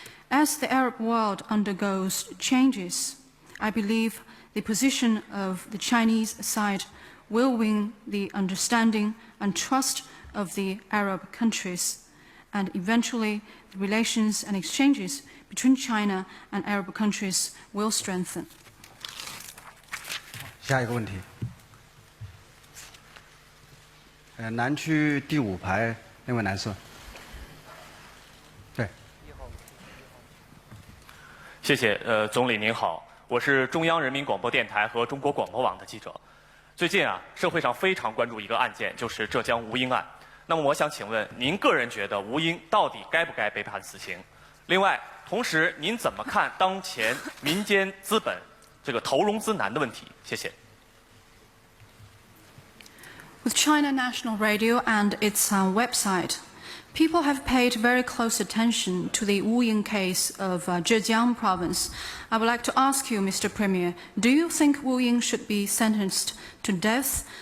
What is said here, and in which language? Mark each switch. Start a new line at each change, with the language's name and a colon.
English: As the Arab world undergoes changes, I believe the position of the Chinese side will win the understanding and trust of the Arab countries, and eventually the relations and exchanges between China and Arab countries will strengthen.
Chinese: 下一个问题，南区第5排那位男士。对。谢谢，总理您好，我是中央人民广播电台和中国广播网的记者。最近啊，社会上非常关注一个案件，就是浙江吴英案。那么我想请问，您个人觉得吴英到底该不该被判死刑？另外，同时您怎么看当前民间资本这个投融资难的问题？谢谢。
English: With China National Radio and its website, people have paid very close attention to the Wu Ying case of Zhejiang province. I would like to ask you, Mr. Premier, do you think Wu Ying should be sentenced to death?